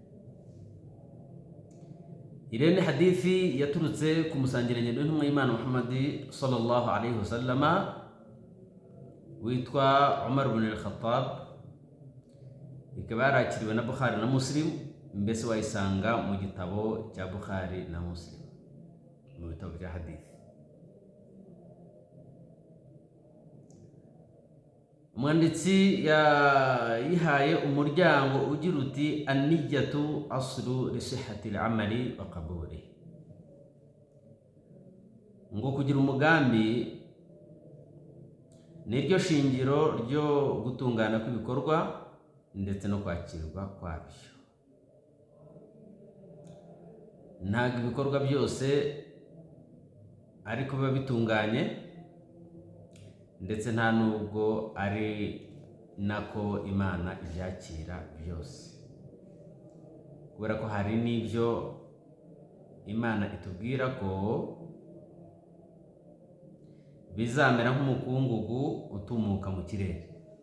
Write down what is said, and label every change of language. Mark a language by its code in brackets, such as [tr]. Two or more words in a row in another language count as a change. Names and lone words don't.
[rw] Irene hadithi yaturutse ku musangirangendo w'intumwa y'Imana Muhammad [ar] صلى الله عليه وسلم [rw] witwa Umar ibn al-Khattab, ikaba yarakiriwe na Bukhari na Muslim. Mbese wayisanga mu gitabo cya Bukhari na Muslim, mu bitabo bya hadithi. Umwanditsi yihaye umuryango ugira uti [ar] النية أصل لصحة الأعمال وقبول, [rw] ngo kugira umugambi niryo shingiro ryo gutungana kw'ibikorwa ndetse no kwakirwa kwabyo. Ntabwo ibikorwa byose ariko biba bitunganye, ndetse nta nubwo ari nako Imana ibyakira byose, kubera ko hari n'ibyo Imana itubwira ko bizamera nk'umukungugu utumuka mu kirere.